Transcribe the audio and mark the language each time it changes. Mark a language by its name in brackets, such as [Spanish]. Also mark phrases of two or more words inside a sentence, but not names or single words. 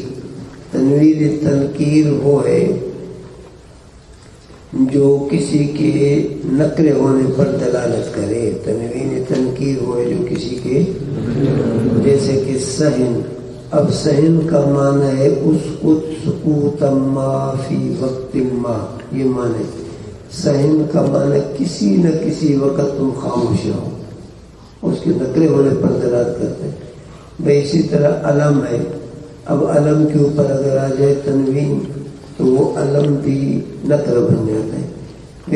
[Urdu] تنوین تنکیر وہ ہے جو کسی کے نکرے ہونے پر دلالت کرے. تنوین تنکیر وہ ہے جو کسی کے، جیسے کہ سہن. اب سہن کا معنی ہے [Arabic] اسکت سکوتا ما فی وقت ما، [Urdu] یہ معنی. سہن کا معنی کسی نہ کسی وقت تم خاموش رہو، اس کے نکرے ہونے پر دلالت کرتے ہیں. بھائی اسی طرح علم ہے. اب علم کے اوپر اگر آ جائے تنوین تو وہ علم بھی نکر بن جاتا ہے.